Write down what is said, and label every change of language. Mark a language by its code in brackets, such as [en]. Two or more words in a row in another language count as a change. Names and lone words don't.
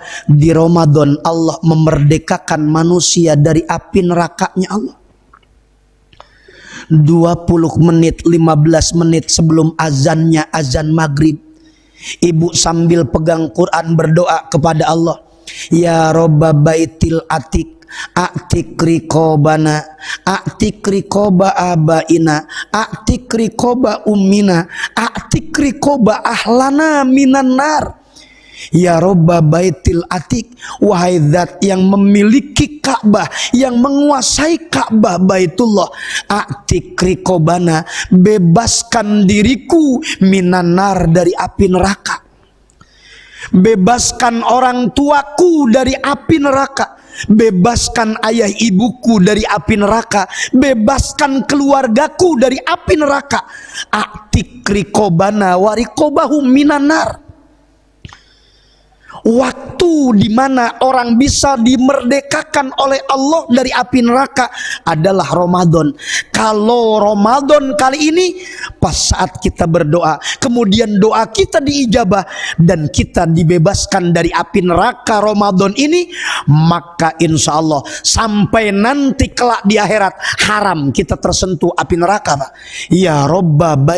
[id] Di Ramadan Allah memerdekakan manusia dari api nerakanya Allah. 20 menit, 15 menit sebelum azannya, azan maghrib, ibu sambil pegang Quran berdoa kepada Allah. [ar] يا رب البيت العتيق، أعتق رقابنا، أعتق رقاب آبائنا، أعتق رقاب أمنا، أعتق رقاب أهلنا من النار. يا رب البيت العتيق, [id] wahai zat yang memiliki Ka'bah, yang menguasai Ka'bah Baitullah, [ar] أعتق رقابنا, [id] bebaskan diriku minanar, dari api neraka. Bebaskan orang tuaku dari api neraka. Bebaskan ayah ibuku dari api neraka. Bebaskan keluargaku dari api neraka. [ar] أعتق رقابنا ورقابهم من النار. [id] Waktu di mana orang bisa dimerdekakan oleh Allah dari api neraka adalah Ramadan. Kalau Ramadan kali ini pas saat kita berdoa, kemudian doa kita diijabah dan kita dibebaskan dari api neraka Ramadan ini, maka [ar] إن شاء الله [id] sampai nanti kelak di akhirat haram kita tersentuh api neraka, Pak.